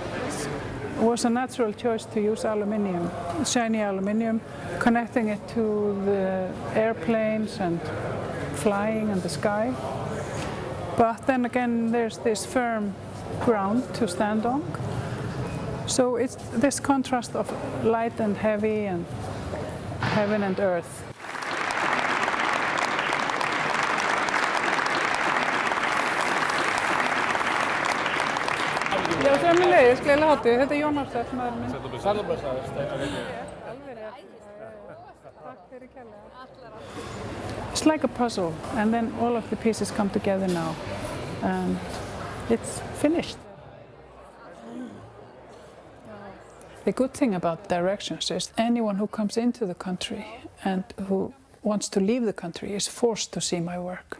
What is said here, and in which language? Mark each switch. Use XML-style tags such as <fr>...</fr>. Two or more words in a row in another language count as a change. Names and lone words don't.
<en>It was a natural choice to use aluminium, shiny aluminium, connecting it to the airplanes and flying in the sky. But then again, there's this firm ground to stand on. So it's this contrast of light and heavy and heaven and earth.</en> <is>Já, sömuleiðis, gleðilega hátíð. Þetta er Jónasdóttir, maðurinn minn. Sælumblessaður. Alveg rétt. Takk fyrir kærlega.</is> <en>It's like a puzzle, and then all of the pieces come together now. And it's finished. The good thing about directions is anyone who comes into the country and who wants to leave the country is forced to see my work.</en>